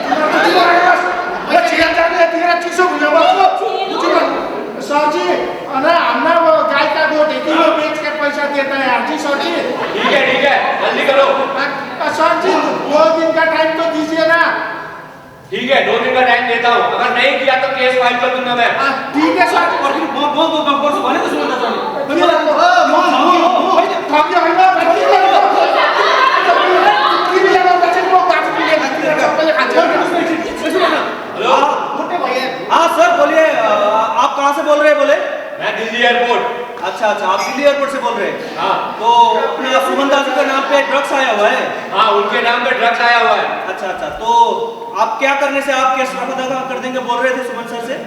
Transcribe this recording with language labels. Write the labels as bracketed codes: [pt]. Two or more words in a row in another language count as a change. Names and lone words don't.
[hi] सर जी, हमने वो गाय का गोट है कि वो बेच के पैसा देता है। हाँ जी सर जी। ठीक है, जल्दी करो। सर जी 2 दिन का टाइम तो दीजिए ना। ठीक है, 2 दिन का टाइम देता हूँ, अगर नहीं किया तो केस फाइल कर दूंगा मैं। ठीक है सर। और फिर [ne] म भने त सुन्नु त [hi] हेलो, हाँ सर बोलिए, आप कहाँ से बोल रहे हैं बोले? मैं दिल्ली एयरपोर्ट। अच्छा, आप दिल्ली एयरपोर्ट से बोल रहे हैं? हाँ। तो अपने सुमन दास जी के नाम पे ड्रग्स आया हुआ है? हाँ, उनके नाम पे ड्रग्स आया हुआ है। अच्छा, तो आप क्या करने से आप केस रफा दफा कर देंगे बोल रहे थे सुमन सर से?